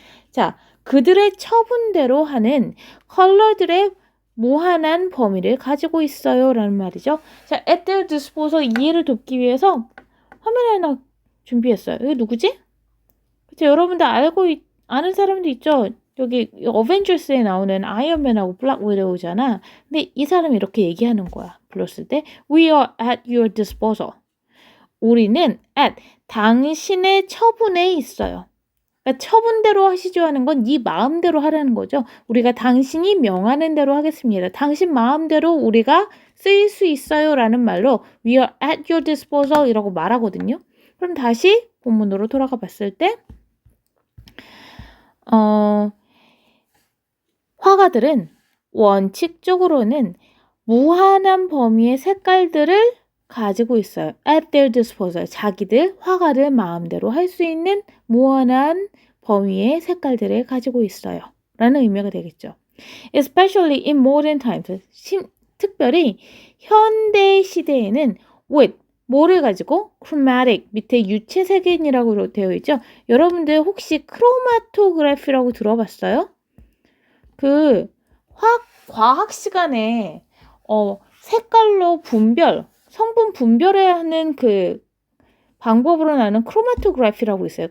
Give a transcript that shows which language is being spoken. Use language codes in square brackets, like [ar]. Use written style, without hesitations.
[ko] 자, 그들의 처분대로 하는 컬러들의 무한한 범위를 가지고 있어요 라는 말이죠. 자, at their disposal 이해를 돕기 위해서 화면 하나 준비했어요. 이거 누구지? 그쵸, 여러분들 아는 사람도 있죠? 여기 어벤져스에 나오는 아이언맨하고 블랙 위도우잖아. 근데 이 사람이 이렇게 얘기하는 거야. 불렀을 때 [en] We are at your disposal. [ko] 우리는 at 당신의 처분에 있어요. 그러니까 처분대로 하시죠 하는 건 네 마음대로 하라는 거죠. 우리가 당신이 명하는 대로 하겠습니다. 당신 마음대로 우리가 쓰일 수 있어요 라는 말로 [en] We are at your disposal [ko] 이라고 말하거든요. 그럼 다시 본문으로 돌아가 봤을 때 화가들은 원칙적으로는 무한한 범위의 색깔들을 가지고 있어요. [en] at their disposal. [ko] 자기들, 화가들 마음대로 할 수 있는 무한한 범위의 색깔들을 가지고 있어요. 라는 의미가 되겠죠. [en] Especially in modern times. [ko] 특별히 현대 시대에는 with, 뭐를 가지고? chromatic, 밑에 유체색인이라고 되어 있죠. 여러분들 혹시 크로마토그래피라고 들어봤어요? 그 과학 시간에 색깔로 성분 분별을 하는 그 방법으로 나는 크로마토그래피라고 있어요.